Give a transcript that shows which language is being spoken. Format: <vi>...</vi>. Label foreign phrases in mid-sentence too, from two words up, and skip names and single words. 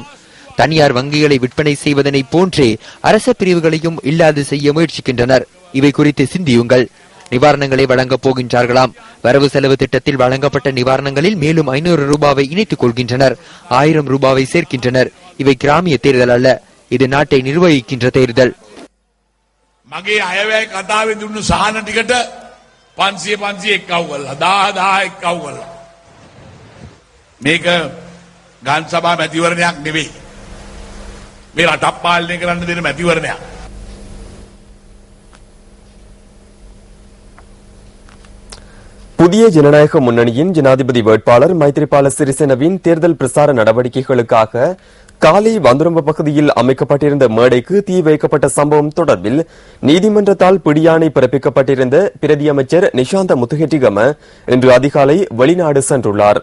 <ta>தனியார் வங்கிகளை விற்பனை செய்வதனை போன்றே அரச பிரிவுகளையும் இல்லாது செய்ய முயற்சிக்கின்றனர். இவை குறித்து சிந்தியுங்கள். நிவாரணங்களை வழங்கப் போகின்றார்களாம். வரவு செலவு திட்டத்தில் வழங்கப்பட்ட நிவாரணங்களில் மேலும் 500 ரூபாவை இணைத்துக் கொள்கின்றனர். 1000 ரூபாவை சேர்க்கின்றனர். இவை கிராமிய தேர்தல் அல்ல, இது நாட்டை நிர்வகிக்கின்ற தேர்தல்.</ta> <si>මගේ අයවැය කතාවේ දුන්නු සහන ටිකට 500 එක්කව කළා 1000 එක්කව කළා. මේක ගාන් සභා මැතිවරණයක් නෙවෙයි. මේ රටක් පාලනය කරන්න දෙන මැතිවරණයක්.</si> <ta>புதிய ஜனநாயக முன்னணியின் ஜனாதிபதி வேட்பாளர் மைத்ரிபால சிறிசேனவின் தேர்தல் பிரசார நடவடிக்கைகளுக்காக காலி வந்துரம்ப பகுதியில் அமைக்கப்பட்டிருந்த மேடைக்கு தீ வைக்கப்பட்ட சம்பவம் தொடர்பில் நீதிமன்றத்தால் பிடியாணை பிறப்பிக்கப்பட்டிருந்த பிரதி அமைச்சர் நிஷாந்த முத்துஹெட்டிகம இன்று அதிகாலை வெளிநாடு சென்றுள்ளார்.</ta>